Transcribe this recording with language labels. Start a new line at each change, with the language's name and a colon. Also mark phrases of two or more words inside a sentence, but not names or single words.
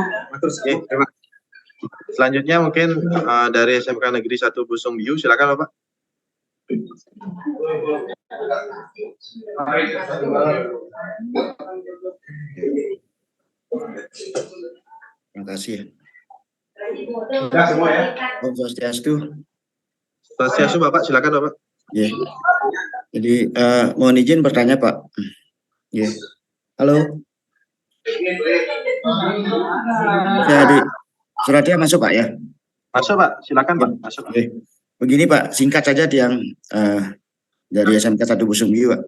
Indonesian: Terima kasih. Selanjutnya mungkin dari SMK Negeri 1 Busung Biu, silakan Bapak. Terima kasih. Sudah semua ya. Om Swastiastu. Swastiastu Bapak, silakan Bapak. Ya. Jadi mohon izin bertanya Pak. Ya. Halo. Jadi suratnya masuk Pak ya? Masuk Pak, silakan Pak. Masuk. Oke. Begini Pak, singkat saja yang dari SMK 1 Busung Biu Pak.